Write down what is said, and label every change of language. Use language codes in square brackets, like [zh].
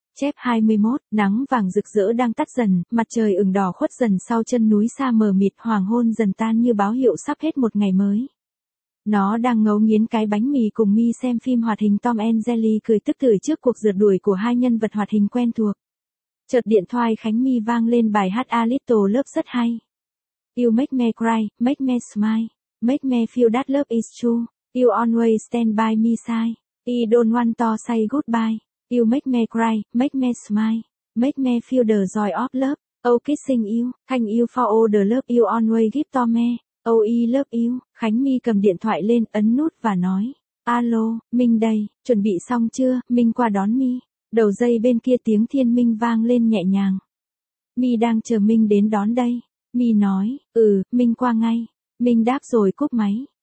[vi] Chép 21, nắng vàng rực rỡ đang tắt dần, mặt trời ửng đỏ khuất dần sau chân núi xa mờ mịt, hoàng hôn dần tan như báo hiệu sắp hết một ngày mới. Nó đang ngấu nghiến cái bánh mì cùng mi xem phim hoạt hình Tom and Jerry, cười tức tưởi trước cuộc rượt đuổi của hai nhân vật hoạt hình quen thuộc. Chợt điện thoại Khánh Mi vang lên bài hát A Little Love rất hay. [en] You make me cry, make me smile, make me feel that love is true. You always stand by me side. I don't want to say goodbye. You make me cry, make me smile, make me feel the joy of love. Oh kissing you, thank you for all the love you always give to me. Oh I love you. [vi] Khánh Mi cầm điện thoại lên, ấn nút và nói. Alo, Minh đây, chuẩn bị xong chưa, Minh qua đón Mi. Đầu dây bên kia tiếng Thiên Minh vang lên nhẹ nhàng. Mi đang chờ Minh đến đón đây. Mi nói, ừ, Minh qua ngay. Minh đáp rồi cúp máy.